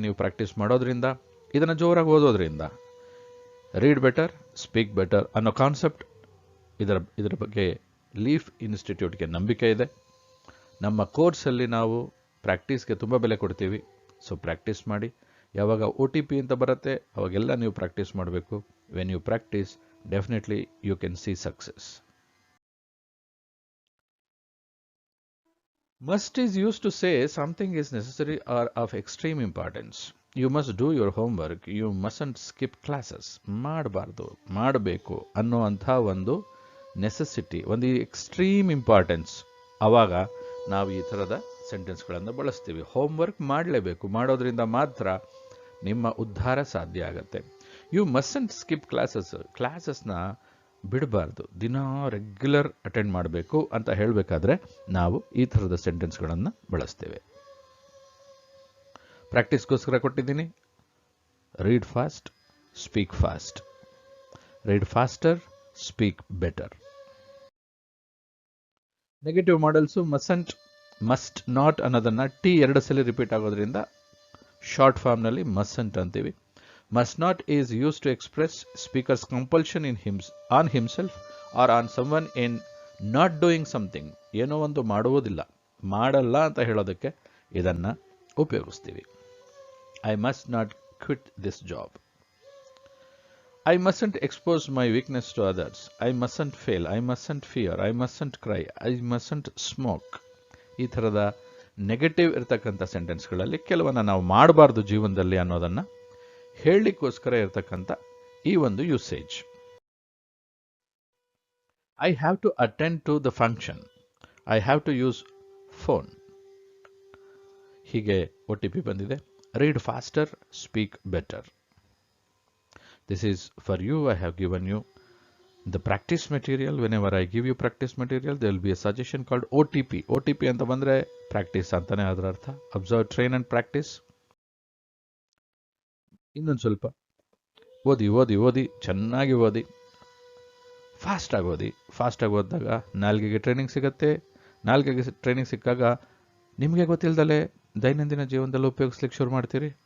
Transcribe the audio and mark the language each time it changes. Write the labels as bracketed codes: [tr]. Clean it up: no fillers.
[kn] ನೀವು ಪ್ರಾಕ್ಟೀಸ್ ಮಾಡೋದ್ರಿಂದ, ಇದನ್ನು ಜೋರಾಗಿ ಓದೋದ್ರಿಂದ ರೀಡ್ ಬೆಟರ್ ಸ್ಪೀಕ್ ಬೆಟರ್ ಅನ್ನೋ ಕಾನ್ಸೆಪ್ಟ್, ಇದರ ಬಗ್ಗೆ ಲೀಫ್ ಇನ್ಸ್ಟಿಟ್ಯೂಟ್ಗೆ ನಂಬಿಕೆ ಇದೆ. ನಮ್ಮ ಕೋರ್ಸಲ್ಲಿ ನಾವು ಪ್ರಾಕ್ಟೀಸ್ಗೆ ತುಂಬ ಬೆಲೆ ಕೊಡ್ತೀವಿ. ಸೊ ಪ್ರಾಕ್ಟೀಸ್ ಮಾಡಿ. ಯಾವಾಗ OTP ಅಂತ ಬರುತ್ತೆ ಅವಾಗೆಲ್ಲ ನೀವು ಪ್ರಾಕ್ಟೀಸ್ ಮಾಡಬೇಕು. [en] When you practice definitely you can see success. Must is used to say something is necessary or of extreme importance. You must do your homework. You mustn't skip classes. [kn] ಮಾಡಬಾರ್ದು, ಮಾಡಬೇಕು ಅನ್ನುವಂಥ ಒಂದು necessity, ಒಂದು extreme importance, ಆವಾಗ ನಾವು ಈ ಥರದ ಸೆಂಟೆನ್ಸ್ಗಳನ್ನು ಬಳಸ್ತೀವಿ. ಹೋಮ್ವರ್ಕ್ ಮಾಡಲೇಬೇಕು, ಮಾಡೋದ್ರಿಂದ ಮಾತ್ರ ನಿಮ್ಮ ಉದ್ಧಾರ ಸಾಧ್ಯ ಆಗುತ್ತೆ. [en] you mustn't skip [kn] ಕ್ಲಾಸಸ್ನ ಬಿಡಬಾರ್ದು, ದಿನ ರೆಗ್ಯುಲರ್ ಅಟೆಂಡ್ ಮಾಡಬೇಕು ಅಂತ ಹೇಳಬೇಕಾದ್ರೆ ನಾವು ಈ ಥರದ ಸೆಂಟೆನ್ಸ್ಗಳನ್ನು ಬಳಸ್ತೇವೆ. ಪ್ರಾಕ್ಟೀಸ್ಗೋಸ್ಕರ ಕೊಟ್ಟಿದ್ದೀನಿ. [en] Read fast, speak fast. Read faster, speak better. [kn] Negative models ಮಸ್ಟಂಟ್, must not ಅನ್ನೋದನ್ನು ಟಿ 2 ಸಲ ರಿಪೀಟ್ ಆಗೋದ್ರಿಂದ ಶಾರ್ಟ್ ಫಾರ್ಮ್ನಲ್ಲಿ ಮಸ್ಟಂಟ್ ಅಂತೀವಿ. [en] Must not is used to express speaker's compulsion on himself or on someone in not doing something. [kn] ಏನೋ ಒಂದು ಮಾಡುವುದಿಲ್ಲ, ಮಾಡಲ್ಲ ಅಂತ ಹೇಳೋದಕ್ಕೆ ಇದನ್ನು ಉಪಯೋಗಿಸ್ತೀವಿ. [en] I must not quit this job. I mustn't expose my weakness to others. I mustn't fail. I mustn't fear. I mustn't cry. I mustn't smoke. [kn] ಈ ಥರದ ನೆಗೆಟಿವ್ ಇರತಕ್ಕಂಥ ಸೆಂಟೆನ್ಸ್ಗಳಲ್ಲಿ ಕೆಲವನ್ನ ನಾವು ಮಾಡಬಾರ್ದು ಜೀವನದಲ್ಲಿ ಅನ್ನೋದನ್ನು ಹೇಳಲಿಕ್ಕೋಸ್ಕರ ಇರತಕ್ಕಂಥ ಈ ಒಂದು usage. [en] I have to attend to the function. I have to use phone. [kn] ಹೀಗೆ OTP ಬಂದಿದೆ. [en] Read faster, speak better. This is for you. I have given you the practice material. Whenever I give you practice material, there will be a suggestion called OTP. [kn] OTP ಅಂತ ಬಂದ್ರೆ practice ಅಂತಾನೆ ಅದರ ಅರ್ಥ. [en] Observe, train and practice. [kn] ಇನ್ನೊಂದು ಸ್ವಲ್ಪ ಓದಿ ಓದಿ ಓದಿ ಚೆನ್ನಾಗಿ ಓದಿ, ಫಾಸ್ಟಾಗಿ ಓದಿ. ಫಾಸ್ಟಾಗಿ ಓದಿದಾಗ ನಾಲ್ಗೆಗೆ ಟ್ರೈನಿಂಗ್ ಸಿಗುತ್ತೆ. ನಾಲ್ಗೆಗೆ ಟ್ರೈನಿಂಗ್ ಸಿಕ್ಕಾಗ ನಿಮಗೆ ಗೊತ್ತಿಲ್ಲದಲೇ ದೈನಂದಿನ ಜೀವನದಲ್ಲಿ ಉಪಯೋಗಿಸ್ಲಿಕ್ಕೆ ಶುರು ಮಾಡ್ತೀರಿ.